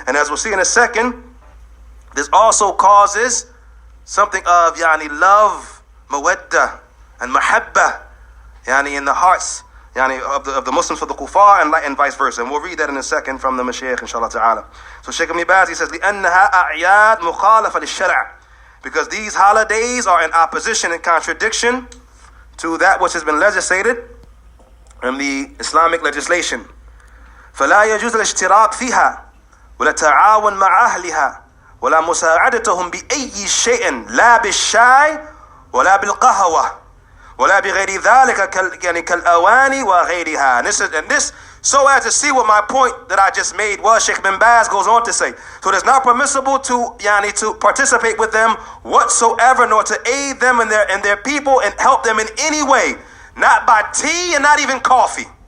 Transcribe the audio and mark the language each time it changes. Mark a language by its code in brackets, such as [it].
[en] And as we'll see in a second, this also causes something of love, mawadda, and mahabba, in the hearts of the Muslims for the kuffar and vice versa. And we'll read that in a second from the Mashaykh, inshallah ta'ala. So Shaykh Ibn Baz, he says, [ar] لِأَنَّهَا أَعْيَادْ مُخَالَفَ لِلشَّرْعِ, [en] because these holidays are in opposition and contradiction to that which has been legislated in the Islamic legislation. [ar] فَلَا يَجُوزُ الاشتراك فيها ولا تعاون مع أهلها ولا مساعدتهم بأي شيء لا بالشاي ولا بالقهوة ولا بغير ذلك كالأواني وغيرها. [en] And this so as to see what my point that I just made was, Shaykh Ibn Baz goes on to say, so it is not permissible to participate with them whatsoever, nor to aid them and their people and help them in any way, not by tea and not even coffee.